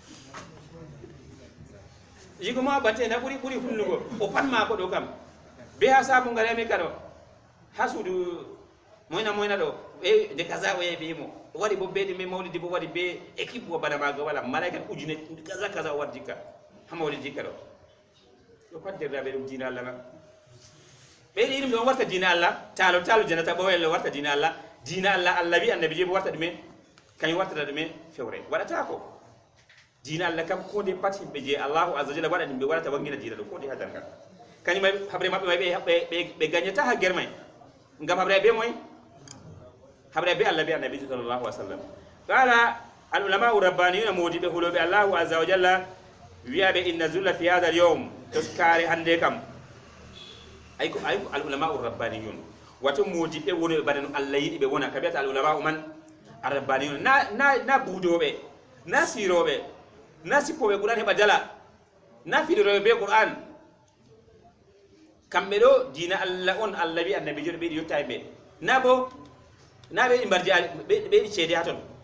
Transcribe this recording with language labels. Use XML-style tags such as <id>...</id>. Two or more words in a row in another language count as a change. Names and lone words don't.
<ff>yigo ma bante na ɓuri hunnugo o pan mako ɗo kam be ha sa ɓongarami ka ɗo ha suudu moyna ɗo ɓe de kaza o yehi ɓe yimo o waɗi bo beɗi me mawlidi bo waɗi be équipe bo bana maga wala malaika ujune kaza o wat jikka ha mawlidi jikka ɗo ɗo pat derdaɓe ɗum dina allah ma ɓeyɗi ɗum ɗon warta dina allah talo janata ɓowelle warta dina allah allah wi annabi je bo warta ɗumen kañum wartata ɗumen fewre waɗata ko dina allah kam konde pat himɓe je</ff> <ar>الله عز وجل</ar> <ff>waɗa ɗum ɓe waɗata wangina dina ɗo konde ha dargal kañum habre maɓɓe may ɓe gagnata ha guermay ngam habre be moy habre be allah be annabi</ff> <ar>صلى الله عليه وسلم قال العلماء الربانيون</ar> <ff>modiɓe huloɓe</ff> <ar>الله عز وجل</ar> <ff>wiyaɓe</ff> <ar>إن ذلة في هذا اليوم</ar> <ff>toskare hande kam ay ko</ff> <ar>العلماء الربانيون</ar> <ff>wato modiɓe wonoɓe bana no allah yiɗi ɓe wona ka wiyata</ff> <ar>العلماء من الربانيون</ar> <ff>na buudoɓe na siroɓe na sippoɓe qur'an heɓa dala na fiɗoroɓe be qur'an kamɓe ɗo dina allah on allah wi annabi joɗo ɓeyɗi yotta ɓe na ɓeyɗi mbardi ɓeyɗi ceede ha toon</ff>